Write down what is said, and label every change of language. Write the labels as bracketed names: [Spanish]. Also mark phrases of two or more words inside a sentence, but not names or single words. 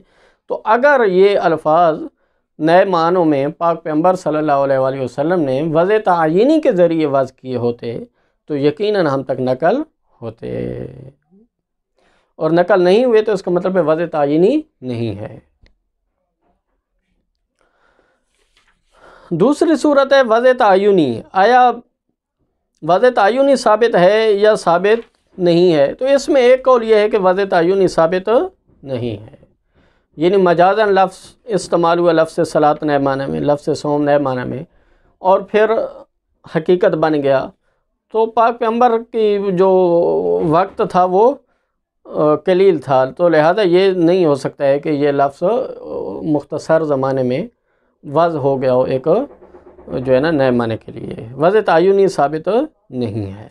[Urdu] تو اگر یہ الفاظ نئے معنوں میں پاک پیغمبر صلی اللہ علیہ وآلہ وسلم نے وضع تعینی کے ذریعے وضع کیے ہوتے تو یقیناً ہم تک نقل ہوتے، اور نقل نہیں ہوئے تو اس کا مطلب ہے وضع تعینی نہیں ہے۔ دوسری صورت ہے وضع تعینی، آیا وضع تعینی ثابت ہے یا ثابت نہیں ہے؟ تو اس میں ایک قول یہ ہے کہ وضع تعینی ثابت نہیں ہے، یعنی مجازاً لفظ استعمال ہوا، لفظ صلاۃ نئے معنی میں، لفظ صوم نئے معنی میں، اور پھر حقیقت بن گیا۔ تو پاک پیغمبر کی جو وقت تھا وہ قلیل تھا، تو لہذا یہ نہیں ہو سکتا ہے کہ یہ لفظ مختصر زمانے میں وضع ہو گیا ہو ایک جو ہے نا نئے معنی کے لیے، وضع تعینی ثابت نہیں ہے۔